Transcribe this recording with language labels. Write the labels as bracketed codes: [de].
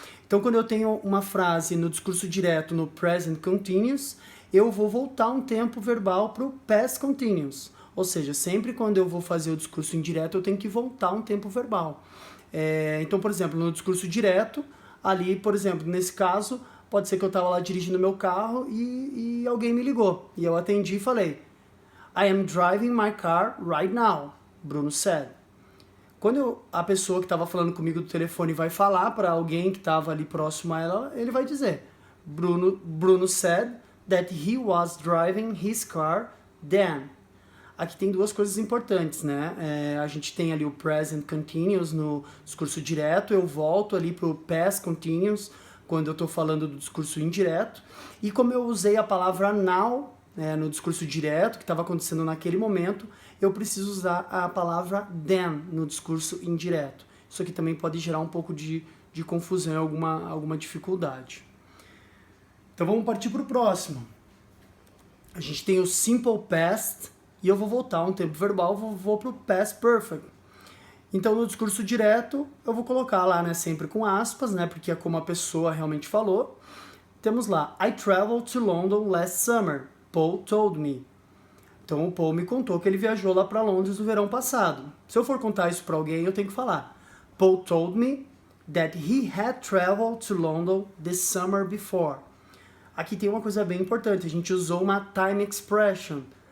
[pt] Então, quando eu tenho uma frase no discurso direto, no present continuous, eu vou voltar um tempo verbal para o past continuous. Ou seja, sempre quando eu vou fazer o discurso indireto, eu tenho que voltar um tempo verbal. Então, por exemplo, no discurso direto, ali, por exemplo, nesse caso, pode ser que eu estava lá dirigindo meu carro e alguém me ligou. E eu atendi e falei, [en] I am driving my car right now, Bruno said. [pt] Quando a pessoa que estava falando comigo do telefone vai falar para alguém que estava ali próximo a ela, ele vai dizer, [en] Bruno said that he was driving his car then. [pt] Aqui tem duas coisas importantes, né? A gente tem ali o present continuous no discurso direto, eu volto ali para o past continuous quando eu estou falando do discurso indireto. E como eu usei a palavra now no discurso direto, que estava acontecendo naquele momento, eu preciso usar a palavra then no discurso indireto. Isso aqui também pode gerar um pouco de confusão, alguma dificuldade. Então vamos partir para o próximo. A gente tem o simple past, e eu vou voltar um tempo verbal, vou para o past perfect. Então, no discurso direto, eu vou colocar lá, né, sempre com aspas, né, porque é como a pessoa realmente falou. Temos lá, [en] I traveled to London last summer, Paul told me. [pt] Então, o Paul me contou que ele viajou lá para Londres no verão passado. Se eu for contar isso para alguém, eu tenho que falar, [en] Paul told me that he had traveled to London this summer before. [pt] Aqui tem uma coisa bem importante, a gente usou uma time expression.